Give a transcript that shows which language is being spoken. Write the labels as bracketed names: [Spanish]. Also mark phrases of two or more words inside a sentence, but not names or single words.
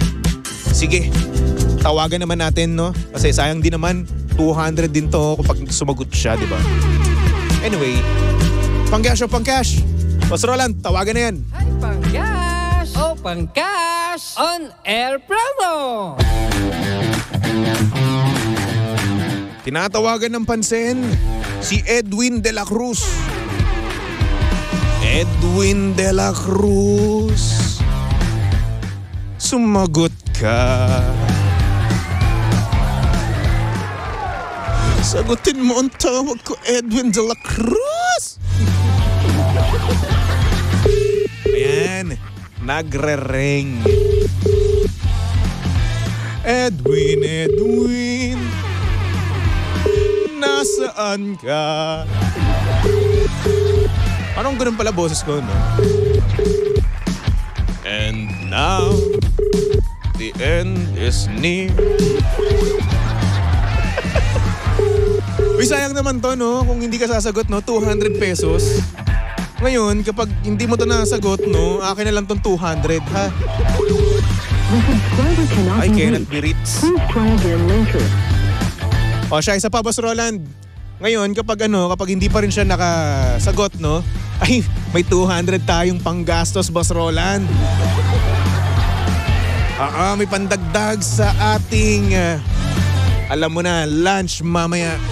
[Filipino] Sige, tawagan naman natin, no? Kasi sayang din naman, 200 din to kapag sumagot siya, di ba? Anyway, Pang-cash o pang-cash? Boss Roland, tawagan na yan. Ay, pang-cash! Oh, pang-cash! [English] On-air promo! [Filipino] Tinatawagan ng pansin si Edwin de la Cruz. Edwin de la Cruz. Sumagot ka. Sagutin mo ang tawag ko, Edwin de la Cruz. Ayan, nagre-ring. Edwin, Edwin, nasaan ka? Anong ganun pala boses ko, no? [English] And now, the end is near. [Filipino] Uy, sayang naman to, no? Kung hindi ka sasagot, no? 200 pesos. Ngayon, kapag hindi mo to nasagot, no? Akin na lang tong 200, ha? [English] I cannot be reached. [Filipino] O siya, isa pa, Boss Roland. Ngayon, kapag hindi pa rin siya nakasagot, no? Ay, may 200 tayong panggastos, Boss Roland. May pandagdag sa ating, alam mo na, lunch mamaya.